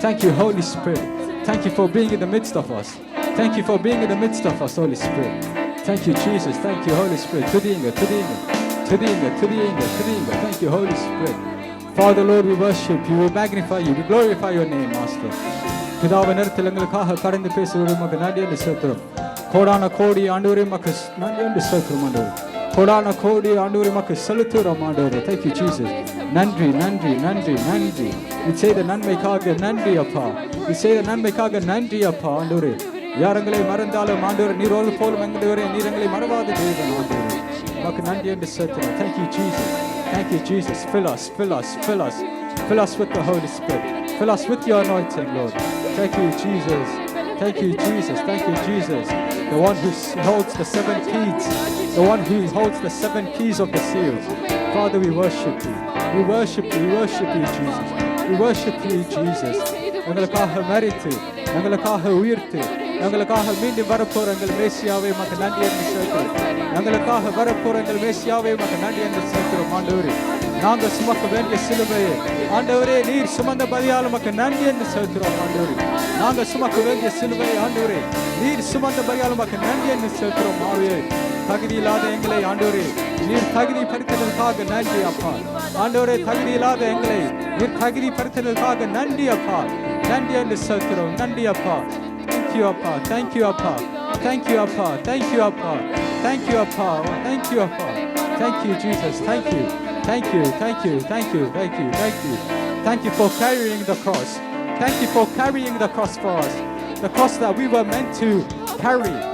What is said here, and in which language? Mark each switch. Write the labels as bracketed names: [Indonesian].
[English] Thank you, Holy Spirit. Thank you for being in the midst of us. Thank you for being in the midst of us, Holy Spirit. Thank you, Jesus. Thank you, Holy Spirit. Tudinga, tudinga, tudinga, tudinga, tudinga. Thank you, Holy Spirit. Father, Lord, we worship you, we magnify you, we glorify your name, Master. [Tamil] பிதாவை நேரத்தில் எங்களுக்காக கடந்து பேசுவது உமக்கு நன்றி என்று செலுத்துகிறோம். கோடான கோடி ஆண்டவரே உமக்கு நன்றி என்று செலுத்துகிறோம் ஆண்டவரே. கோடான கோடி ஆண்டவரே உமக்கு செலுத்துகிறோம் ஆண்டவரே. [English] Thank you, Jesus. [Tamil] நன்றி நன்றி நன்றி நன்றி. நீ செய்த நன்மைக்காக நன்றி அப்பா. நீ செய்த நன்மைக்காக நன்றி அப்பா ஆண்டவரே. யார் எங்களை மறந்தாலும் ஆண்டவரே நீர் ஒரு போலும் எங்களுடைய நீர் எங்களை மறவாத தேவன் ஆண்டவரே. உமக்கு நன்றி என்று செலுத்துகிறோம். [English] Thank you, Jesus. Thank you, Jesus. Fill us, fill us, fill us. Fill us with the Holy Spirit. Fill us with your anointing, Lord. Thank you, Jesus. Thank you, Jesus. Thank you, Jesus. The one who holds the 7 keys. The one who holds the 7 keys of the seals. Father, we worship you. We worship you. We worship you, Jesus. We worship you, Jesus. [Tamil] எங்களுக்காக மரித்து, எங்களுக்காக உயிர்த்து, எங்களுக்காக மீண்டும் வரப்போற எங்கள் மேசியாவை உமக்கு நன்றி என்று செலுத்துகிறோம். எங்களுக்காக வரப்போற எங்கள் மேசியாவை உமக்கு நன்றி என்று செலுத்துகிறோம் ஆண்டவரே. நாங்கள் சுமக்க வேண்டிய சிலுவையை ஆண்டவரே நீர் சுமந்தபடியால் உமக்கு நன்றி என்று செலுத்துகிறோம் ஆண்டவரே. நாங்கள் சுமக்க வேண்டிய சிலுவையை ஆண்டவரே நீர் சுமந்தபடியால் உமக்கு நன்றி என்று செலுத்துகிறோம் ஆண்டவரே. தகுதி இல்லாத எங்களை ஆண்டவரே நீர் தகுதிப்படுத்தினதுக்காக நன்றி அப்பா. ஆண்டவரே தகுதி இல்லாத எங்களை நீர் தகுதிப்படுத்தினதுக்காக நன்றி அப்பா. நன்றி என்று செலுத்துகிறோம். நன்றி அப்பா. [English] Thank you [Tamil] அப்பா. [English] Thank you அப்பா. Thank you அப்பா. Thank you அப்பா. Thank you அப்பா. Thank you அப்பா. Thank you, Jesus. Thank you. Thank you, thank you, thank you, thank you, thank you. Thank you for carrying the cross. Thank you for carrying the cross for us. The cross that we were meant to carry.